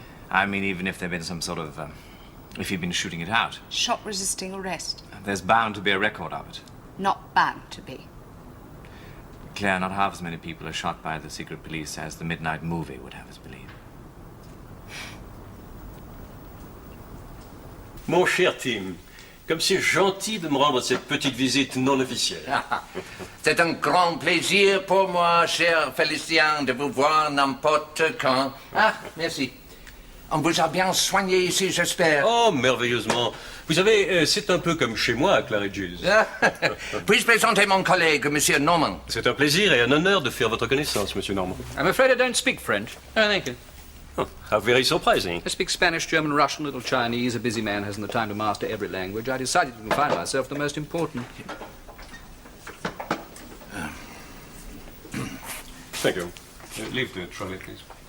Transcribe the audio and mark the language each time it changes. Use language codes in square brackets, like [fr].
[en] I mean, even if there'd been some sort of... if you'd been shooting it out. Shot resisting arrest. There's bound to be a record of it. Not bound to be. Claire, not half as many people are shot by the secret police as the Midnight Movie would have us believe. [fr] Mon cher Tim, comme c'est gentil de me rendre cette petite visite non officielle. C'est un grand plaisir pour moi, cher Félicien, de vous voir n'importe quand. Ah, merci. On vous a bien soigné ici, j'espère. Oh, merveilleusement. Vous savez, c'est un peu comme chez moi à Claridge's. Puis-je présenter mon collègue, Monsieur Norman? C'est un plaisir et un honneur de faire votre connaissance, Monsieur Norman. [en] I'm afraid I don't speak French. Oh, thank you. Oh, how very surprising. I speak Spanish, German, Russian, little Chinese. A busy man hasn't the time to master every language. I decided to confine myself to the most important. Thank you. Leave the trolley, please.